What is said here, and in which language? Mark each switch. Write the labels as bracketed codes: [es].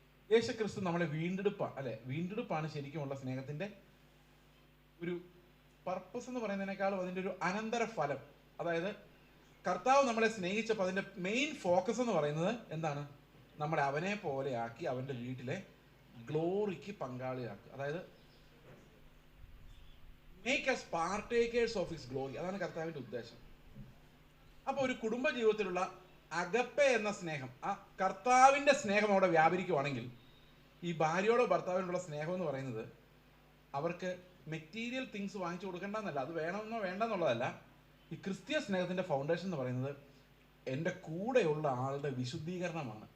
[ml] യേശുക്രിസ്തു നമ്മളെ വീണ്ടെടുപ്പാണ് ശരിക്കുമുള്ള സ്നേഹത്തിന്റെ ഒരു പർപ്പസ് എന്ന് പറയുന്നതിനേക്കാളും അതിന്റെ ഒരു അനന്തര ഫലം. അതായത് കർത്താവ് നമ്മളെ സ്നേഹിച്ചപ്പോൾ അതിന്റെ മെയിൻ ഫോക്കസ് എന്ന് പറയുന്നത് എന്താണ്? നമ്മളെ അവനെ പോലെ ആക്കി അവന്റെ വീട്ടിലെ ഗ്ലോറിക്ക് പങ്കാളിയാക്കുക. [en] അതായത് make us partakers of his glory. [ml] അതാണ് കർത്താവിന്റെ ഉദ്ദേശം. അപ്പൊ ഒരു കുടുംബ ജീവിതത്തിലുള്ള അഗപ്പെ എന്ന സ്നേഹം, ആ കർത്താവിന്റെ സ്നേഹം അവിടെ വ്യാപരിക്കുവാണെങ്കിൽ, ഈ ഭാര്യയോടോ ഭർത്താവിനോടുള്ള സ്നേഹം എന്ന് പറയുന്നത് അവർക്ക് മെറ്റീരിയൽ തിങ്സ് വാങ്ങിച്ചു കൊടുക്കേണ്ടെന്നല്ല, അത് വേണമെന്നോ വേണ്ടെന്നുള്ളതല്ല. ഈ ക്രിസ്തീയ സ്നേഹത്തിന്റെ ഫൗണ്ടേഷൻ എന്ന് പറയുന്നത് എൻ്റെ കൂടെയുള്ള ആളുടെ വിശുദ്ധീകരണമാണ്.